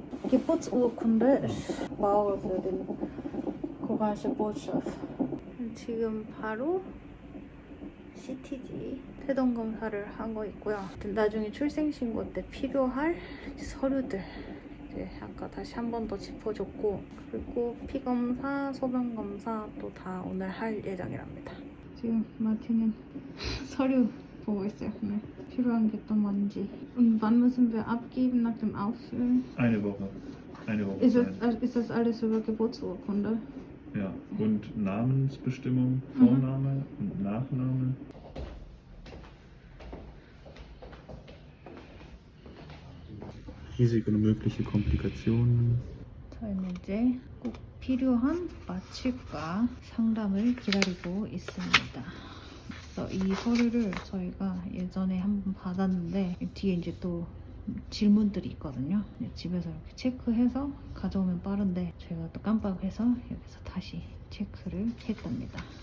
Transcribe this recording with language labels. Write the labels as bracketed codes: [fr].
[de] Geburtsurkunde ist wow für den koreanische Botschaft. [ko] 지금 바로 CTG 태동 검사를 하고 있고요. 나중에 출생신고 때 필요할 서류들 이제 아까 다시 한 번 더 짚어줬고 그리고 피 검사, 소변 검사 또 다 오늘 할 예정이랍니다. 지금 마티는 서류 보고 있어요. 네. 필요한 게 또 뭔지. [de] Und wann müssen wir abgeben nach dem Auffüllen? Eine Woche. Eine Woche. Ist das alles über Geburtsurkunde? Ja. Und Namensbestimmung, Vorname und Nachname. Risiken und mögliche Komplikationen. [ko] 저희는 이제 꼭 필요한 마취과 상담을 기다리고 있습니다. 그래서 이 서류를 저희가 예전에 한번 받았는데 뒤에 이제 또 질문들이 있거든요. 집에서 이렇게 체크해서 가져오면 빠른데 저희가 또 깜빡해서 여기서 다시 체크를 했답니다.